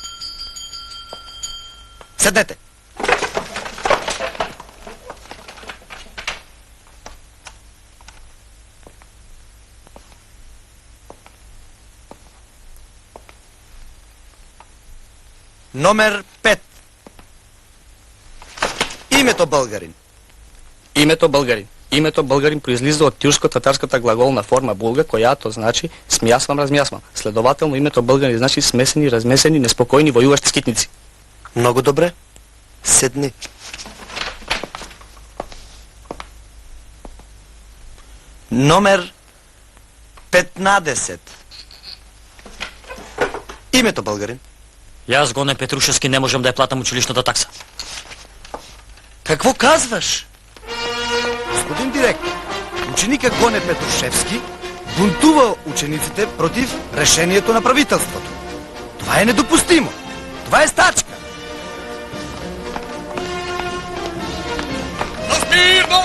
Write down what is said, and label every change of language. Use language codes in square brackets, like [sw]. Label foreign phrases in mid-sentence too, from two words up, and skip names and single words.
[mk] Седнете! Номер 5. [bg] Името българин. Името българин. Името българин произлиза од тюрско-татарската глаголна форма булга, којато значи смјасвам, размјасвам. Следователно, името българин значи смесени, размесени, неспокојни војувашти скитници. [mk] Многу добре. Седни. Номер 15. [bg] Името българин. [mk] Јас, Гоне Петрушевски, не можам да ја платам училишната такса. [bg] Какво казваш? Господин директор, ученикът Гоне Петрушевски бунтува учениците против решението на правителството. Това е недопустимо. Това е стачка. Смирно!